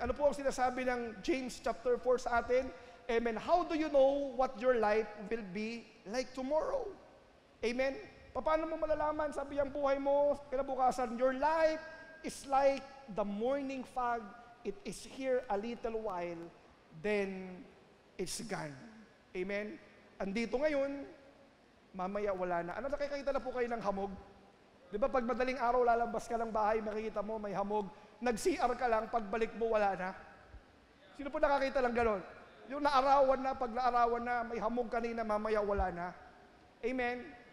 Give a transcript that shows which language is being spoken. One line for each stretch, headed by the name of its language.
Filipino: Ano po ang sinasabi ng James chapter 4 sa atin? Amen.
English: How do you know what your life will be like tomorrow? Amen.
Filipino: Paano mo malalaman? Sabi ang buhay mo, kinabukasan,
English: your life is like the morning fog. It is here a little while, then it's gone.
Filipino: Amen. Andito ngayon, mamaya wala na. Ano, nakikita na po kayo ng hamog? Di ba pag madaling araw lalabas ka ng bahay, makikita mo may hamog. Nag-CR ka lang, pagbalik mo, wala na. Sino po nakakita lang ganon? Yung naarawan na, pag naarawan na, may hamog kanina, mamaya wala na. Amen?